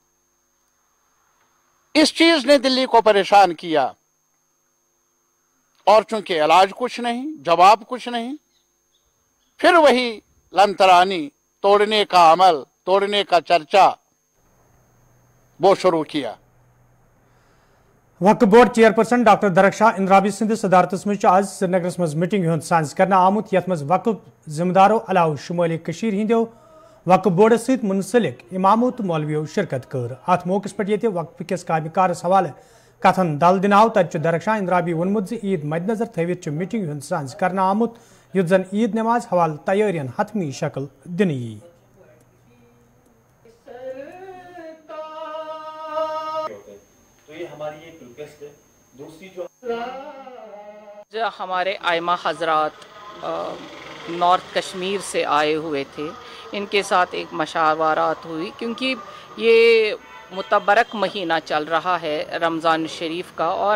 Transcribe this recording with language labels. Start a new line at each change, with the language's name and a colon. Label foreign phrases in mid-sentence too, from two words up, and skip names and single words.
Urdu: اس چیز نے دلی کو پریشان کیا، اور چونکہ علاج کچھ نہیں، جواب کچھ نہیں، پھر وہی لنترانی توڑنے کا عمل، توڑنے کا چرچا وہ شروع کیا.
Kashmiri: वक्फ बोर्ड चेयरपर्सन डॉक्टर दरकशाह इंद्राबी सिंध सदारतस मज आज श्रीनगरस मज मीटिंग हुंद सांस करना आमुत, यथ मज वक्फ जिम्मेदारों अलाव शुमाली कशीर हिंदो वक्फ बोर्डस सहित मुंसलिक इमामों तो मौलवियों शिरकत कर। अत मौके पे ये वक्फ किस कामकार्स हवाले कथन दल दिन आव, तत दरकशाह इंद्राबी वोनमुत ज ईद मद्देनजर थवित मीटिंग हुंद सांस करना आमुत, युत जन ईद नमाज हवाले तैयारियन हतमी शक्ल दिन यी।
Urdu: جو ہمارے ائمہ حضرات نارتھ کشمیر سے آئے ہوئے تھے، ان کے ساتھ ایک مشاورت ہوئی، کیونکہ یہ متبرک مہینہ چل رہا ہے رمضان شریف کا، اور